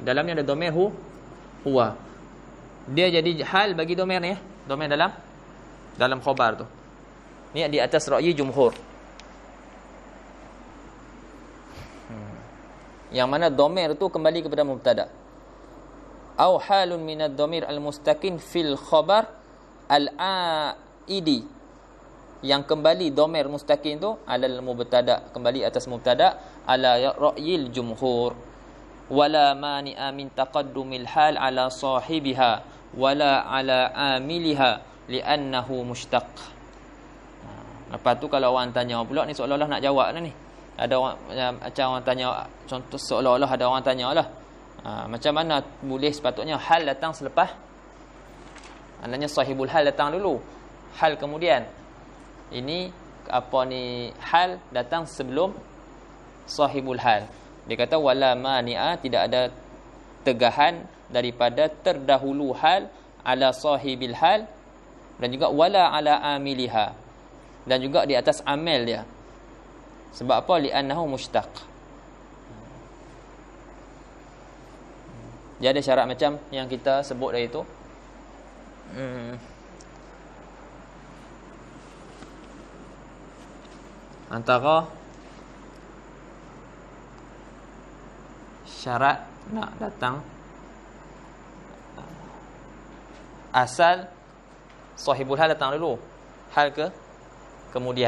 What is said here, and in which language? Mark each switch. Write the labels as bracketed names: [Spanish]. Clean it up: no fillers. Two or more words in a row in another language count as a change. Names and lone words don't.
[Malay] Dalamnya ada [Arabic] ضمير هو. [Malay] Dia jadi hal bagi dhamir ni, dhamir dalam khabar tu. Ni di atas [Arabic] رأي جمهور. [Malay] Yang mana dhamir tu kembali kepada mubtada. [Arabic] أو حال من الضمير المستكن في الخبر العائد. [Malay] Yang kembali [Arabic] ضمير مستكن [Malay] tu [Arabic] على المبتدأ, [Malay] kembali atas mubtada, [Arabic] على رأي الجمهور. ولا مانع من تقدم الحال على صاحبها ولا على عاملها لأنه مشتق. [Malay] Lepas tu kalau orang tanya pula ni, seolah-olah nak jawab dah ni. Ada orang macam orang tanya, contoh seolah-olah ada orang tanyalah, macam mana boleh sepatutnya hal datang selepas, maknanya [Arabic] صاحب الحال [Malay] datang dulu, hal kemudian. Ini apa ni, hal datang sebelum [Arabic] صاحب الحال. [Malay] Dia kata [Arabic] ولا مانع, [Malay] tidak ada tegahan daripada terdahulu hal [Arabic] على صاحب الحال, [Malay] dan juga [Arabic] ولا على عاملها, [Malay] dan juga di atas amil dia. Sebab apa? [Arabic] لأنه مشتق. [Malay] Dia ada syarat macam yang kita sebut tadi tu. Antara syarat nak datang asal [Arabic] صاحب الحال [Malay] datang dulu, hal ke kemudian.